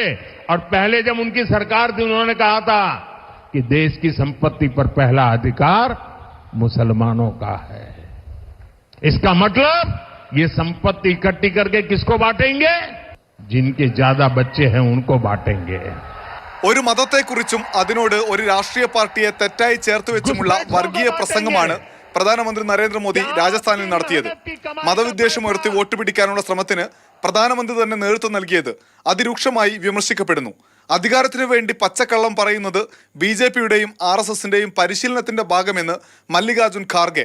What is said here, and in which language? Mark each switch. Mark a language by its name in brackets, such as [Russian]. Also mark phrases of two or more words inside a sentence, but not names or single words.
[Hindi] और पहले जब उनकी सरकार थी उन्होंने कहा था कि देश की संपत्ति पर पहला अधिकार मुसलमानों का है। इसका मतलब ये संपत्ति इकट्ठी करके किसको बांटेंगे? जिनके ज्यादा बच्चे हैं उनको बांटेंगे। [Malayalam] ഒരു മതത്തെക്കുറിച്ചും അതിനോട് ഒരു രാഷ്ട്രീയ പാർട്ടിയെ തെറ്റായി ചേർത്ത് വെച്ചുമുള്ള വർഗീയ പ്രസംഗമാണ് പ്രധാനമന്ത്രി നരേന്ദ്രമോദി രാജസ്ഥാനിൽ നടത്തിയത്. മതവിദ്വേഷം ഉയർത്തി വോട്ട് പിടിക്കാനുള്ള ശ്രമത്തിന് പ്രധാനമന്ത്രി തന്നെ നേതൃത്വം നൽകിയത് അതിരൂക്ഷമായി വിമർശിക്കപ്പെടുന്നു. അധികാരത്തിനു വേണ്ടി പച്ചക്കള്ളം പറയുന്നത് BJPയുടെയും RSSന്റെയും പരിശീലനത്തിന്റെ ഭാഗമെന്ന് മല്ലികാർജുൻ ഖാർഗെ.